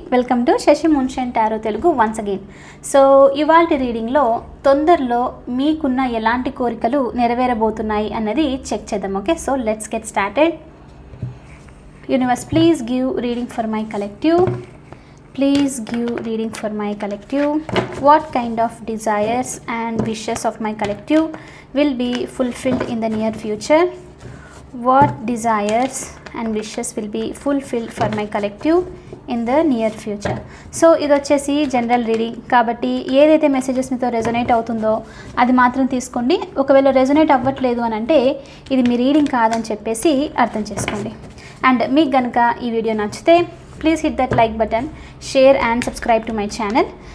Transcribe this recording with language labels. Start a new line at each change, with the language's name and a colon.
Telugu: Welcome to Shashi మున్షన్ tarot Telugu once again. So ఇవాల్టి రీడింగ్లో తొందరలో మీకున్న ఎలాంటి కోరికలు నెరవేరబోతున్నాయి అన్నది చెక్ చేద్దాం.
English: Okay, so let's get started. Universe, please give reading for my collective. Please give reading for my collective. What kind of desires and wishes of my collective will be fulfilled in the near future? What desires and wishes will be fulfilled for my collective in the near future?
Telugu: So ఇది వచ్చేసి general reading కాబట్టి ఏదైతే messages మీతో resonate అవుతుందో అది మాత్రం తీసుకోండి. ఒకవేళ రెజొనేట్ అవ్వట్లేదు అని అంటే ఇది మీ రీడింగ్ కాదని చెప్పేసి అర్థం చేసుకోండి. అండ్ మీకు కనుక ఈ వీడియో నచ్చితే
English: Please hit that like button, share and subscribe to my channel.